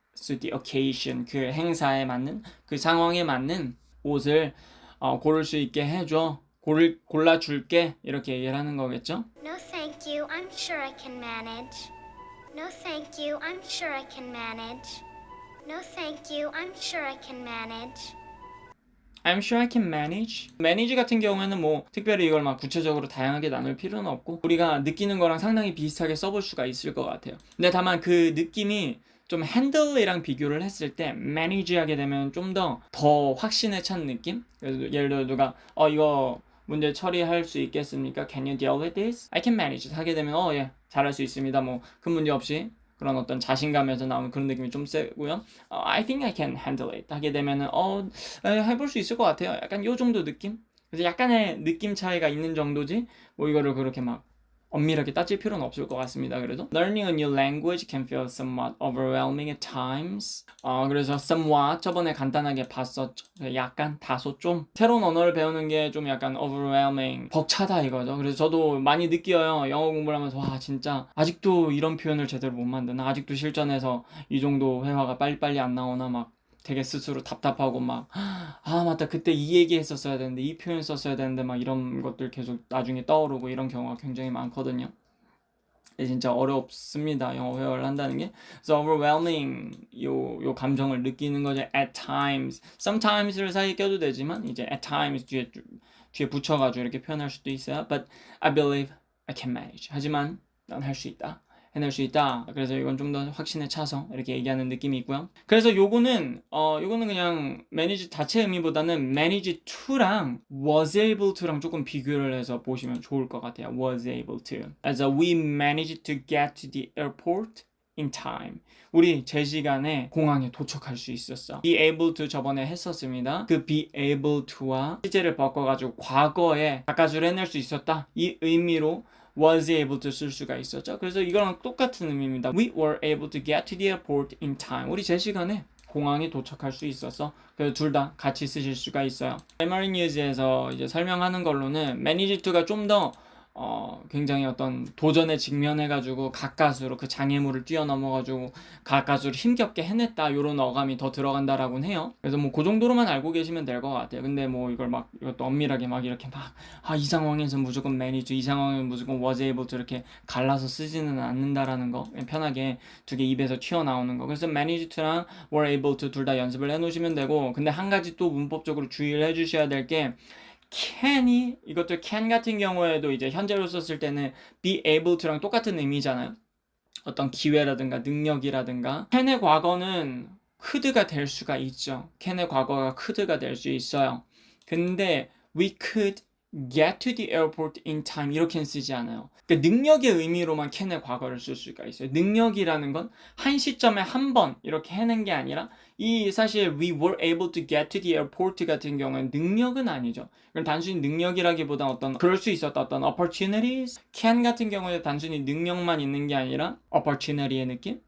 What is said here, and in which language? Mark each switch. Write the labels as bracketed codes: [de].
[en] suit the occasion, [ko] 그 행사에 맞는, 그 상황에 맞는 옷을 고를 수 있게 해줘. 골라줄게. 이렇게 얘기를 하는 거겠죠? [en] No, thank you. I'm sure I can manage. No, thank you. I'm sure I can manage. No, thank you. I'm sure I can manage. I'm sure I can manage. [ko] manage 같은 경우에는 뭐 특별히 이걸 막 구체적으로 다양하게 나눌 필요는 없고 우리가 느끼는 거랑 상당히 비슷하게 써볼 수가 있을 것 같아요. 근데 다만 그 느낌이 좀 handle이랑 비교를 했을 때 manage 하게 되면 좀 더 확신에 찬 느낌? 그래서 예를 들어 누가 이거 문제 처리할 수 있겠습니까? [en] Can you deal with this? I can manage. [ko] 하게 되면 예, 잘할 수 있습니다. 뭐 큰 문제 없이 그런 어떤 자신감에서 나오는 그런 느낌이 좀 세고요. [en] I think I can handle it. [ko] 하게 되면은 해볼 수 있을 것 같아요. 약간 요 정도 느낌? 그래서 약간의 느낌 차이가 있는 정도지 뭐 이거를 그렇게 막 엄밀하게 따질 필요는 없을 것 같습니다. 그래도 [en] Learning a new language can feel somewhat overwhelming at times. [ko] 그래서 somewhat 저번에 간단하게 봤었죠. 약간 다소 좀 새로운 언어를 배우는 게 좀 약간 overwhelming 벅차다 이거죠. 그래서 저도 많이 느껴요. 영어 공부를 하면서 와 진짜 아직도 이런 표현을 제대로 못 만드나, 아직도 실전에서 이 정도 회화가 빨리빨리 안 나오나 막 되게 스스로 답답하고 막 맞다 그때 이 얘기 했었어야 되는데 이 표현 썼어야 되는데 막 이런 것들 계속 나중에 떠오르고 이런 경우가 굉장히 많거든요. 진짜 어렵습니다. 영어 회화를 한다는 게. 그래서 overwhelming 요 감정을 느끼는 거죠. At times, sometimes를 사이에 껴도 되지만 이제 at times 뒤에 붙여가지고 이렇게 표현할 수도 있어요. [en] But I believe I can manage. [ko] 하지만 난 할 수 있다. 해낼 수 있다. 그래서 이건 좀 더 확신에 차서 이렇게 얘기하는 느낌이 있고요. 그래서 요거는 그냥 manage 자체 의미보다는 manage to랑 was able to랑 조금 비교를 해서 보시면 좋을 것 같아요. [en] was able to. As we managed to get to the airport in time. [ko] 우리 제 시간에 공항에 도착할 수 있었어. be able to 저번에 했었습니다. 그 be able to와 시제를 바꿔가지고 과거에 가까스로 해낼 수 있었다. 이 의미로 was able to 쓸 수가 있었죠. 그래서 이거랑 똑같은 의미입니다. [en] We were able to get to the airport in time. [ko] 우리 제 시간에 공항에 도착할 수 있었어. 그래서 둘 다 같이 쓰실 수가 있어요. Primary News에서 이제 설명하는 걸로는 manage to가 좀 더 굉장히 어떤 도전에 직면해가지고 가까스로 그 장애물을 뛰어넘어가지고 가까스로 힘겹게 해냈다 요런 어감이 더 들어간다라고는 해요. 그래서 뭐 그 정도로만 알고 계시면 될 것 같아요. 근데 뭐 이걸 막 이것도 엄밀하게 막 이렇게 막 이 상황에서 무조건 manage, 이 상황에서 무조건 was able to 이렇게 갈라서 쓰지는 않는다라는 거 편하게 두 개 입에서 튀어나오는 거. 그래서 manage to랑 were able to 둘 다 연습을 해놓으시면 되고 근데 한 가지 또 문법적으로 주의를 해주셔야 될 게 can이 이것도 can 같은 경우에도 이제 현재로 썼을 때는 be able to랑 똑같은 의미잖아요. 어떤 기회라든가 능력이라든가 can의 과거는 could가 될 수가 있죠. can의 과거가 could가 될 수 있어요. 근데 [en] we could get to the airport in time [ko] 이렇게는 쓰지 않아요. 그러니까 능력의 의미로만 can의 과거를 쓸 수가 있어요. 능력이라는 건 한 시점에 한 번 이렇게 해낸 게 아니라 이 사실 [en] we were able to get to the airport [ko] 같은 경우는 능력은 아니죠. 그럼 단순히 능력이라기보다 어떤 그럴 수 있었던 어떤 opportunities can 같은 경우에 단순히 능력만 있는 게 아니라 opportunity의 느낌?